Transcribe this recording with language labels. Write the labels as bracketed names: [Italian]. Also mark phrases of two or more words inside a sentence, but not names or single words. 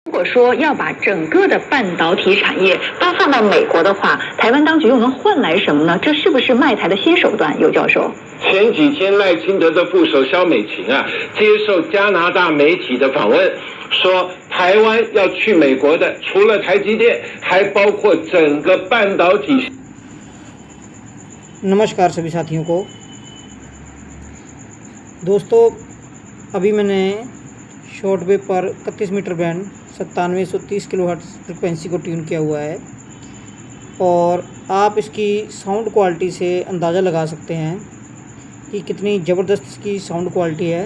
[Chinese] 如果说要把整个的半导体产业都放到美国的话，台湾当局又能换来什么呢？这是不是卖台的新手段？尤教授，前几天赖清德的副手萧美琴接受加拿大媒体的访问，说台湾要去美国的，除了台积电，还包括整个半导体。 [Hindi] नमस्कार सभी साथियों को। दोस्तों, अभी मैंने [English] short wave [Hindi] पर [English] 31 meter band 9730 kilohertz frequency [Hindi] को ट्यून किया हुआ है और आप इसकी [English] sound quality [Hindi] से अंदाज़ा लगा सकते हैं कि कितनी ज़बरदस्त इसकी [English] sound quality [Hindi] है।